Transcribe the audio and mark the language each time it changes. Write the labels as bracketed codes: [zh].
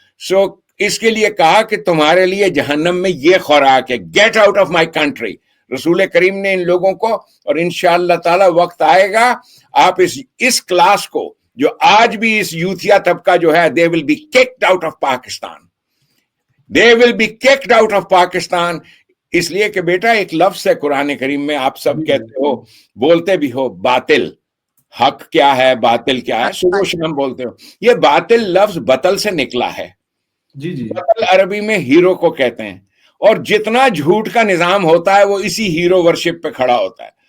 [ur] سو اس کے لیے کہا کہ تمہارے لیے جہنم میں یہ خوراک ہے, [en] Get out of my country. [ur] رسول کریم نے ان لوگوں کو, اور انشاءاللہ تعالی وقت آئے گا آپ اس کلاس کو, جو آج بھی اس یوتھیا طبقہ جو ہے, [en] they will be kicked out of Pakistan. They will be kicked out of Pakistan. [ur] اس لیے کہ بیٹا ایک لفظ ہے قرآن کریم میں, آپ سب کہتے ہو, بولتے بھی ہو باطل. حق کیا ہے, باطل کیا ہے, صبح شام بولتے ہو. یہ باطل لفظ بطل سے نکلا ہے. جی بطل عربی میں ہیرو کو کہتے ہیں, اور جتنا جھوٹ کا نظام ہوتا ہے وہ اسی ہیرو ورشپ پہ کھڑا ہوتا ہے.